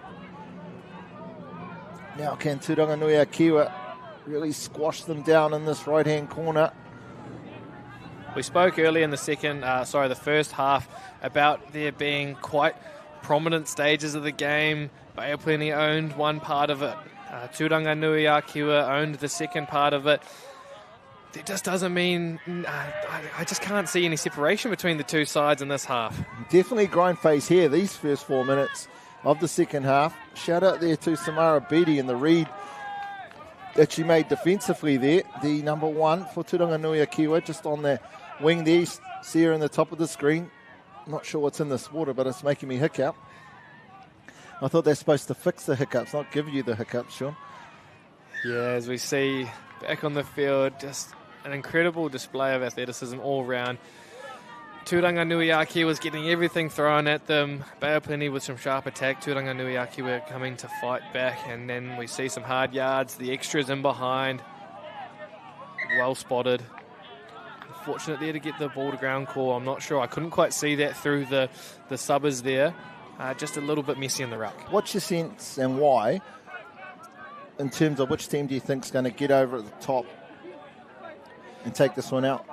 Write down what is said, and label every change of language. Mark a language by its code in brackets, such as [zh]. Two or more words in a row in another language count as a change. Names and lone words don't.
[en] Now can Turanganui-a-Kiwa really squash them down in this right-hand corner? We spoke earlier in the first half about there being quite prominent stages of the game. Bay of Plenty owned one part of it. Turanganui-a-Kiwa owned the second part of it. It just doesn't mean... I just can't see any separation between the two sides in this half. Definitely grind phase here, these first 4 minutes. of the second half. Shout out there to Samara Beattie and the read that she made defensively there. The number 1 for Turanganui-a-Kiwa, just on the wing there. See her in the top of the screen. Not sure what's in this water, but it's making me hiccup. I thought they're supposed to fix the hiccups, not give you the hiccups, Sean. Yeah, as we see back on the field, just an incredible display of athleticism all round. Turanganui-a-Kiwa was getting everything thrown at them. Baopini with some sharp attack. Turanganui-a-Kiwa coming to fight back, and then we see some hard yards. The extras in behind. Well spotted. Unfortunate there to get the ball to ground call. I'm not sure. I couldn't quite see that through the subbers there. Just a little bit messy in the ruck. What's your sense and why, in terms of which team do you think is going to get over at the top and take this one out?